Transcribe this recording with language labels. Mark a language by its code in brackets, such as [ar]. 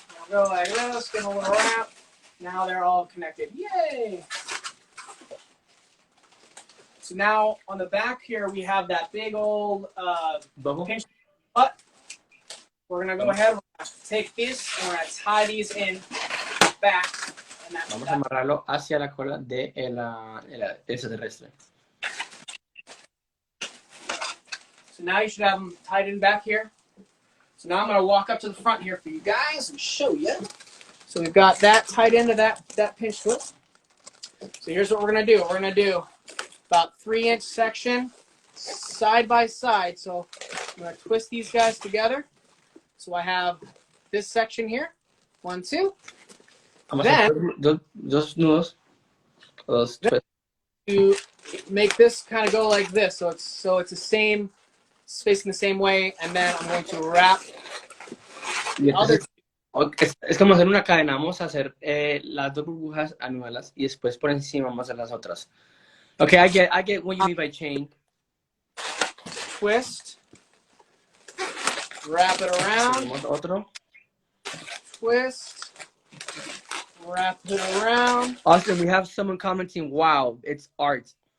[en] We'll go like this, give them a little wrap. Now they're all connected. Yay! So now on the back here, we have that big old pinch butt. We're going to go ahead and take these and we're going to tie these in back. And [es] Vamos a amarrarlo hacia la cola de el extraterrestre. [en] So now you should have them tied in back here. So now I'm going to walk up to the front here for you guys and show you. So we've got that tied into that pinch twist. So here's what we're going to do. We're going to do about 3-inch section side by side. So I'm going to twist these guys together. So I have this section here. 1, 2. Then [es] dos nudos. [en] To make this kind of go like this. So it's the same, facing the same way. And then I'm going to wrap the other. [es] Es como hacer una cadena. Vamos a hacer las 2 burbujas, anularlas y después por encima vamos a hacer las otras. [en] Okay, I get what you mean by chain. Twist. Wrap it around. [es] Otro. [en] Twist. Wrap it around. Austin, we have someone commenting, wow, it's art.